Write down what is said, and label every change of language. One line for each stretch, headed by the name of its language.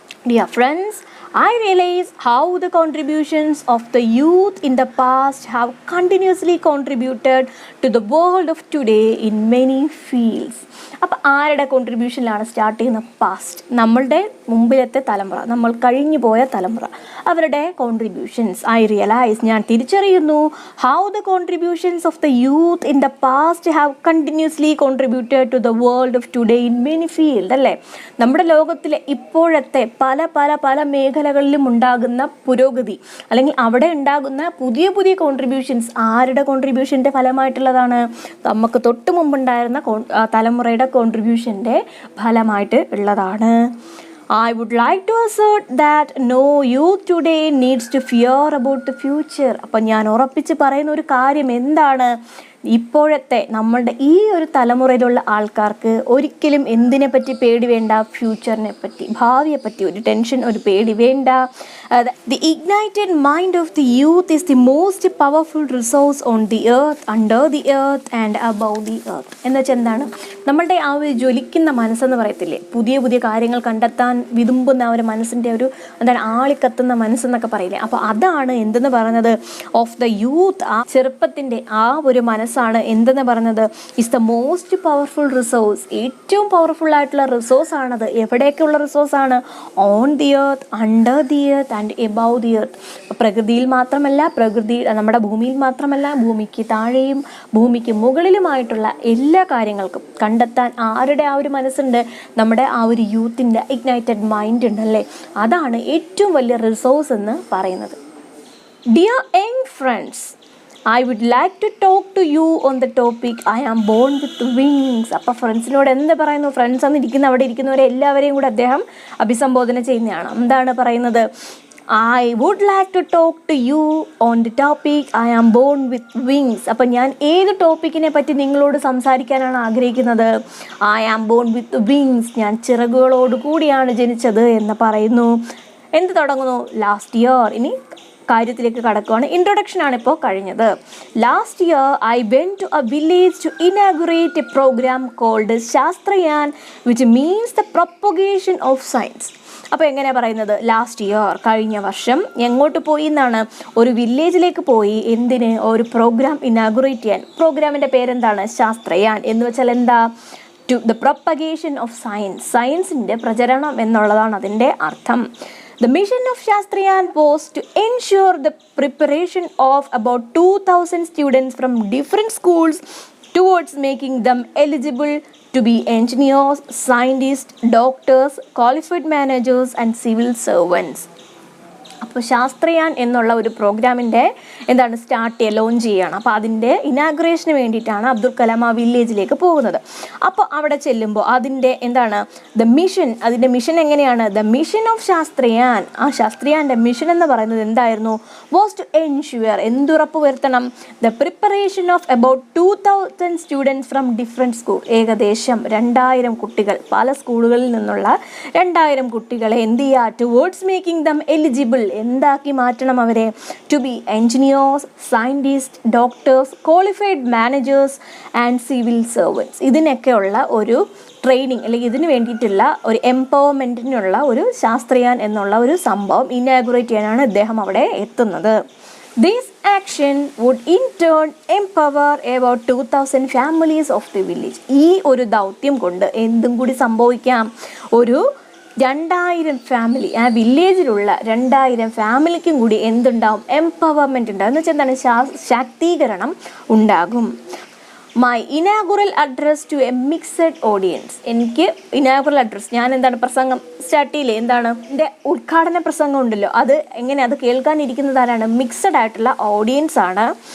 English: Dear friends, I realize how the contributions of the youth in the past have continuously contributed to the world of today in many fields.
Malayalam: അപ്പോൾ ആരുടെ കോൺട്രിബ്യൂഷനിലാണ് start ചെയ്യുന്നത്? Past, നമ്മളുടെ മുമ്പിലത്തെ തലമുറ, നമ്മൾ കഴിഞ്ഞു പോയ തലമുറ, അവരുടെ കോൺട്രിബ്യൂഷൻസ്.
English: I realise,
Malayalam: ഞാൻ തിരിച്ചറിയുന്നു,
English: How the contributions of the youth in the past have continuously contributed to the world of today in many field അല്ലേ.
Malayalam: നമ്മുടെ ലോകത്തിലെ ഇപ്പോഴത്തെ പല പല പല മേഖലകളിലും ഉണ്ടാകുന്ന പുരോഗതി, അല്ലെങ്കിൽ അവിടെ ഉണ്ടാകുന്ന പുതിയ പുതിയ കോൺട്രിബ്യൂഷൻസ് ആരുടെ കോൺട്രിബ്യൂഷൻ്റെ ഫലമായിട്ടുള്ളതാണ്? നമുക്ക് തൊട്ട് മുമ്പുണ്ടായിരുന്ന തലമുറയുടെ കോൺട്രിബ്യൂഷൻ്റെ ഫലമായിട്ട് ഉള്ളതാണ്.
English: I would like to assert that no youth today needs to fear about the future.
Malayalam: അപ്പം ഞാൻ ഉറപ്പിച്ച് പറയുന്ന ഒരു കാര്യം എന്താണ്? ഇപ്പോഴത്തെ നമ്മളുടെ ഈ ഒരു തലമുറയിലുള്ള ആൾക്കാർക്ക് ഒരിക്കലും എന്തിനെ പറ്റി പേടി വേണ്ട? ഫ്യൂച്ചറിനെ പറ്റി, ഭാവിയെ പറ്റി ഒരു ടെൻഷൻ, ഒരു പേടി വേണ്ട.
English: The ignited mind of the youth is the most powerful resource on the earth, under the earth and above the earth.
Malayalam: എന്ന് വെച്ചാൽ എന്താണ്, നമ്മളുടെ ആ ഒരു ജ്വലിക്കുന്ന മനസ്സെന്ന് പറയത്തില്ലേ, പുതിയ പുതിയ കാര്യങ്ങൾ കണ്ടെത്താൻ വിതുമ്പുന്ന ഒരു മനസ്സിൻ്റെ ഒരു എന്താണ് ആളിക്കത്തുന്ന മനസ്സെന്നൊക്കെ പറയില്ലേ, അപ്പോൾ അതാണ് എന്തെന്ന് പറയുന്നത്,
English: of the youth,
Malayalam: ആ ചെറുപ്പത്തിൻ്റെ ആ ഒരു മനസ്സാണ് എന്തെന്ന് പറയുന്നത്,
English: is the most powerful resource,
Malayalam: ഏറ്റവും പവർഫുൾ ആയിട്ടുള്ള റിസോഴ്സ് ആണത്. എവിടെയൊക്കെയുള്ള റിസോഴ്സാണ്,
English: On the earth, under the earth and above the earth.
Malayalam: പ്രകൃതിയിൽ മാത്രമല്ല, നമ്മുടെ ഭൂമിയിൽ മാത്രമല്ല, ഭൂമിക്ക് താഴെയും ഭൂമിക്ക് മുകളിലുമായിട്ടുള്ള എല്ലാ കാര്യങ്ങൾക്കും കണ്ടെത്താൻ ആരുടെ ആ ഒരു മനസ്സുണ്ട്, നമ്മുടെ ആ ഒരു യൂത്തിൻ്റെ ഇഗ്നൈറ്റഡ് മൈൻഡ് ഉണ്ടല്ലേ, അതാണ് ഏറ്റവും വലിയ റിസോഴ്സ് എന്ന് പറയുന്നത്.
English: Dear young friends, I would like to talk to you on the topic I am born with wings.
Malayalam: അപ്പോൾ ഫ്രണ്ട്സിനോട് എന്ത് പറയുന്നു, ഫ്രണ്ട്സ് എന്ന് ഇരിക്കുന്ന അവിടെ ഇരിക്കുന്നവരെ എല്ലാവരെയും കൂടെ അദ്ദേഹം അഭിസംബോധന ചെയ്യുന്നതാണ്. എന്താണ് പറയുന്നത്,
English: I would like to talk to you on the topic I am born with wings.
Malayalam: അപ്പം ഞാൻ ഏത് ടോപ്പിക്കിനെ പറ്റി നിങ്ങളോട് സംസാരിക്കാനാണ് ആഗ്രഹിക്കുന്നത്,
English: I am born with wings,
Malayalam: ഞാൻ ചിറകുകളോട് കൂടിയാണ് ജനിച്ചത് എന്ന് പറയുന്നു. എന്ത് തുടങ്ങുന്നു, ലാസ്റ്റ് ഇയർ. ഇനി കാര്യത്തിലേക്ക് കടക്കുകയാണ്. ഇൻട്രൊഡക്ഷൻ ആണ് ഇപ്പോൾ കഴിഞ്ഞത്.
English: Last year I went to a village to inaugurate a programme called Shastrayaan, which means the propagation of science.
Malayalam: അപ്പോൾ എങ്ങനെയാണ് പറയുന്നത്,
English: last year,
Malayalam: കഴിഞ്ഞ വർഷം എങ്ങോട്ട് പോയി എന്നാണ്, ഒരു വില്ലേജിലേക്ക് പോയി. എന്തിന്, ഒരു പ്രോഗ്രാം ഇനാഗുറേറ്റ് ചെയ്യാൻ. പ്രോഗ്രാമിൻ്റെ പേരെന്താണ്, ശാസ്ത്രയാൻ. എന്ന് വെച്ചാൽ എന്താ,
English: to the propagation of science,
Malayalam: സയൻസിൻ്റെ പ്രചരണം എന്നുള്ളതാണ് അതിൻ്റെ അർത്ഥം.
English: The mission of Shastriyan was to ensure the preparation of about 2,000 students from different schools towards making them eligible to be engineers, scientists, doctors, qualified managers and civil servants.
Malayalam: അപ്പോൾ ശാസ്ത്രയാൻ എന്നുള്ള ഒരു പ്രോഗ്രാമിൻ്റെ എന്താണ് സ്റ്റാർട്ട് ചെയ്യുക, ലോഞ്ച് ചെയ്യുകയാണ്. അപ്പോൾ അതിൻ്റെ ഇനാഗുറേഷന് വേണ്ടിയിട്ടാണ് അബ്ദുൽ കലാം ആ വില്ലേജിലേക്ക് പോകുന്നത്. അപ്പോൾ അവിടെ ചെല്ലുമ്പോൾ അതിൻ്റെ എന്താണ് ദ മിഷൻ, അതിൻ്റെ മിഷൻ എങ്ങനെയാണ്,
English: the mission of Shastrayaan,
Malayalam: ആ ശാസ്ത്രയാൻ്റെ മിഷൻ എന്ന് പറയുന്നത് എന്തായിരുന്നു,
English: was to ensure,
Malayalam: എന്തുറപ്പ് വരുത്തണം,
English: the preparation of about 2,000 students from different school,
Malayalam: ഏകദേശം 2000 കുട്ടികൾ, പല സ്കൂളുകളിൽ നിന്നുള്ള 2000 കുട്ടികളെ എന്ത് ചെയ്യുക,
English: towards making them eligible,
Malayalam: എന്താക്കി മാറ്റണം അവരെ,
English: To be engineers, scientist, doctors, qualified managers and civil servants.
Malayalam: ഇതിനൊക്കെയുള്ള ഒരു ട്രെയിനിങ് അല്ലെങ്കിൽ ഇതിന് വേണ്ടിയിട്ടുള്ള ഒരു എംപവർമെൻറ്റിനുള്ള ഒരു ശാസ്ത്രയാൻ എന്നുള്ള ഒരു സംഭവം ഇനാഗുറേറ്റ് ചെയ്യാനാണ് ഇദ്ദേഹം അവിടെ എത്തുന്നത്.
English: This action would in turn empower about 2,000 families of the village.
Malayalam: ഈ ഒരു ദൗത്യം കൊണ്ട് എന്തും കൂടി സംഭവിക്കാം, ഒരു 2000 ഫാമിലി, ആ വില്ലേജിലുള്ള 2000 ഫാമിലിക്കും കൂടി എന്തുണ്ടാവും, എംപവർമെൻറ്റ് ഉണ്ടാകും. എന്ന് വെച്ചാൽ എന്താണ്, ശാക്തീകരണം ഉണ്ടാകും.
English: my inaugural address to a mixed audience,
Malayalam: എനിക്ക് ഇനാഗുറൽ അഡ്രസ്, ഞാൻ എന്താണ് പ്രസംഗം സ്റ്റാർട്ട് ചെയ്യില്ലേ, എന്താണ് എൻ്റെ ഉദ്ഘാടന പ്രസംഗം ഉണ്ടല്ലോ, അത് എങ്ങനെ, അത് കേൾക്കാനിരിക്കുന്നത് ആരാണ്, മിക്സഡ് ആയിട്ടുള്ള ഓഡിയൻസ് ആണ്.